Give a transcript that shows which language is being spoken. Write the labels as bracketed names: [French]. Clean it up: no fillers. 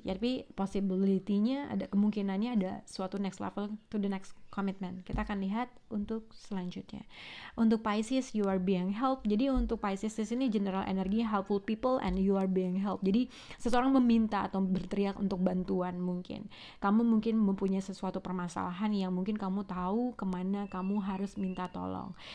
[Indonesian] Jadi possibility-nya, ada kemungkinannya ada suatu [English] next level to the next commitment. [Indonesian] Kita akan lihat untuk selanjutnya. Untuk [English] Pisces, you are being helped. [Indonesian] Jadi untuk [English] Pisces [Indonesian] di sini [English] general energy, helpful people and you are being helped. [Indonesian] Jadi seseorang meminta atau berteriak untuk bantuan mungkin. Kamu mungkin mempunyai sesuatu permasalahan yang mungkin kamu tahu kemana kamu harus minta tolong.